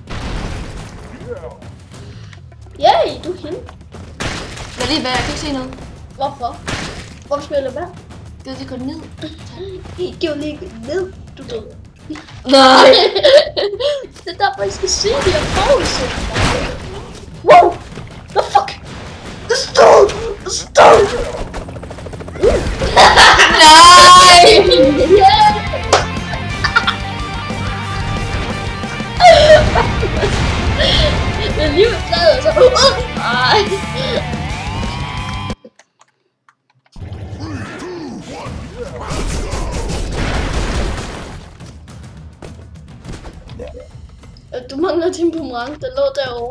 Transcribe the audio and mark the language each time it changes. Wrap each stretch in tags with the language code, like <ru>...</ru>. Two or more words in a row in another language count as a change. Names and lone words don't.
<da>Yay, du er hende. Jeg lige hvad, jeg kan ikke se noget. Hvorfor? Hvorfor spiller du hvad? Det går ned. Det går lige ned, du død. Nej. Det er derfor, I skal se de her pause.</da> <en>Wow! The fuck? The stone! The stone!</en> <da>Nej. Det er lige med så. Ej. Du mangler din boomerang, den lå derovre.</da>